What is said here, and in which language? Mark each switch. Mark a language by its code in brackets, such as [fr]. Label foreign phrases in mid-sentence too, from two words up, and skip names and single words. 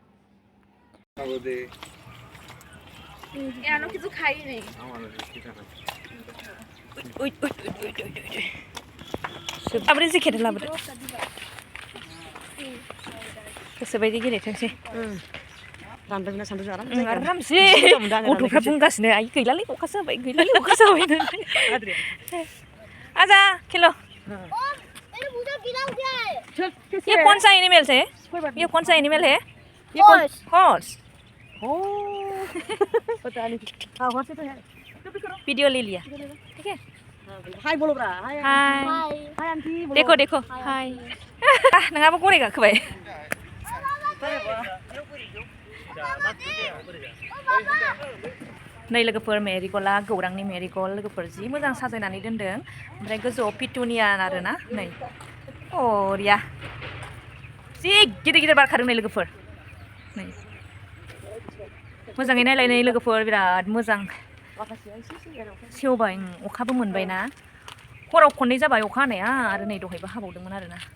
[brx] लाबोदो जेकेट लाबोदो गोसोबायदि गेलेथोंसै आरामसे गथ'फ्रा बुंगासिनो आइ गैलालै अखासो हाबाय [hi] आजा खेलो ये कौन सा एनिमल है हॉर्स वीडियो ले लिया ठीक है हाय बोलो ब्रा हाय आंटी देखो हाय [brx] नोंहाबो गराय गाखोबाय नै लोगोफोर मेरिगल्डआ गौरांनि मेरिगल्ड लोगोफोर जि मोजां साजायनानै दोनदों ओमफ्राय गोजौआव पिटुनिया आरोना नै अरिया जि गिदिर बारखादों नै लोगोफोर नै मोजाङै नायलाय नै लोगोफोर बिराद मोजां सेवबाय अखाबो मोनबायना हराव खननै जाबाय अखा हानाया आरो नै दहायबो हाबावदोंमोन आरोना